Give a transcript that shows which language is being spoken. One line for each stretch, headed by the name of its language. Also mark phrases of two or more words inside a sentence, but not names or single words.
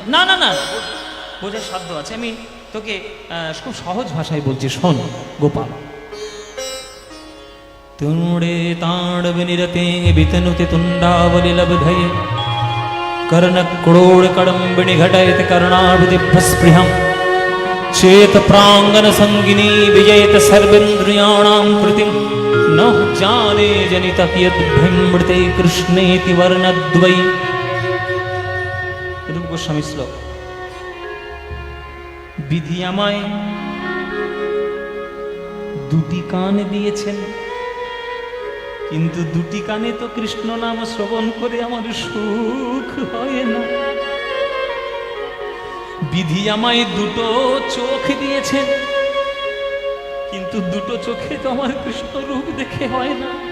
Bangla: না না না, বোঝার সাধ্য আছে, আমি তোকে খুব সহজ ভাষায় বলছি, শোন গোপাল।
Sanskrit: তুড়ে তাড়ব নিরতে বিতনুতে তুণ্ডাবলি লব্ধয়ে কর্ণ ক্রোড় কড়ম্বিণী ঘটয়ত कर्णाभिदिभ्यस्पृहं चेत प्रांगण संगिनी विजयत सर्वेन्द्रियाणां कृतिं न जाने जनित कियद्भ्रमृते कृष्णेति वर्णद्वै।
Bangla: রূপ গোস্বামী শ্লোক। বিধি আমায় 2টি কান দিয়েছেন, কিন্তু 2টি কানে তো কৃষ্ণ নাম শ্রবণ করে আমার সুখ হয় না। বিধি আমায় 2টো চোখ দিয়েছেন, কিন্তু 2টো চোখে তো আমার কৃষ্ণ রূপ দেখে হয় না।